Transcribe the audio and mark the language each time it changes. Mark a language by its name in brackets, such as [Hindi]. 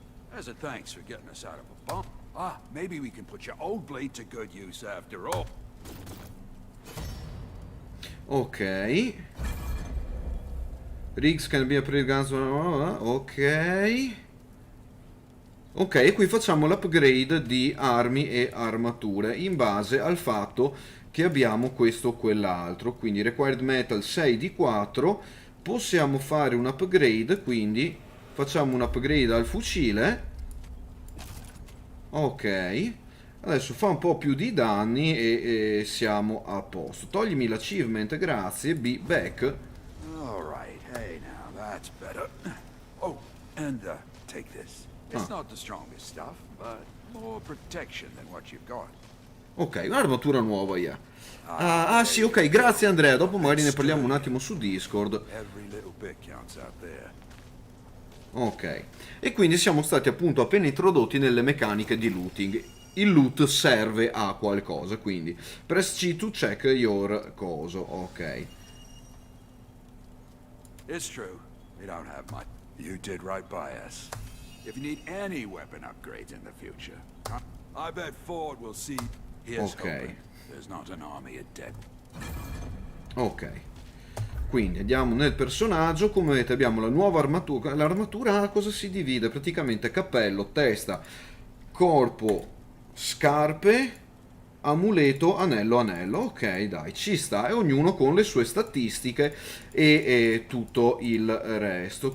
[English] As a thanks for getting us out of a bump. Maybe we can put your old blade to good use after all. Ok. Rigs can be upgraded guns. Ok. [Italian] Ok, qui facciamo l'upgrade di armi e armature in base al fatto che abbiamo questo o quell'altro. Quindi required metal 6 di 4. Possiamo fare un upgrade, quindi facciamo un upgrade al fucile. Ok. Adesso fa un po' più di danni e siamo a posto. Toglimi l'achievement, grazie. [English] Be back. Alright, hey now, that's better. Oh, and take this. It's not the strongest stuff, but more protection than what you've got. [Italian] Ok, un'armatura nuova, yeah. Sì, ok, grazie Andrea. Dopo magari ne parliamo un attimo su Discord. [English] Every little bit counts out there. [Italian] Ok, e quindi siamo stati appunto appena introdotti nelle meccaniche di looting. Il loot serve a qualcosa, quindi [English] press C to check your [Italian] coso. Ok. [English] It's true. We don't have much. You did right by us. If you need any weapon upgrades in the future, I bet Ford will see. Here's hoping. There's not an army of dead. Ok. [Italian] Quindi andiamo nel personaggio, come vedete abbiamo la nuova armatura. L'armatura a cosa si divide? Praticamente cappello, testa, corpo, scarpe, amuleto, anello, anello. Ok, dai, ci sta, e ognuno con le sue statistiche e tutto il resto.